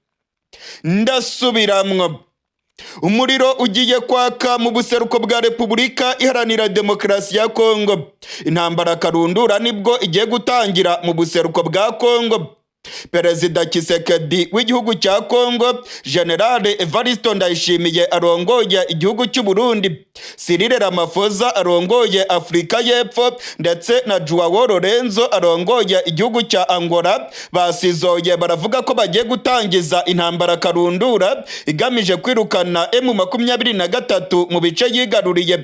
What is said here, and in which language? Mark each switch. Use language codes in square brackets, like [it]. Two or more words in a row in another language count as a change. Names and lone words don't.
[rn] Ndasubiramwo. Umuriro ugiye kwaka mu buseruko bwa Repubulika Iharanira Demokarasi ya Congo. Intambara karundura nibwo igiye gutangira mu buseruko bwa Congo. Perezida Kisekedi w'igihugu cya Congo, General Evariste Ndayishimiye arongoye igihugu cy'u Burundi, Cyril Ramaphosa arongoye Afurika y'Epfo ndetse na Joao Lorenzo arongoye igihugu cya Angola basizoye baravuga ko bagiye gutangiza intambara karundura igamije kwirukana M23 mu bice yigaruriye.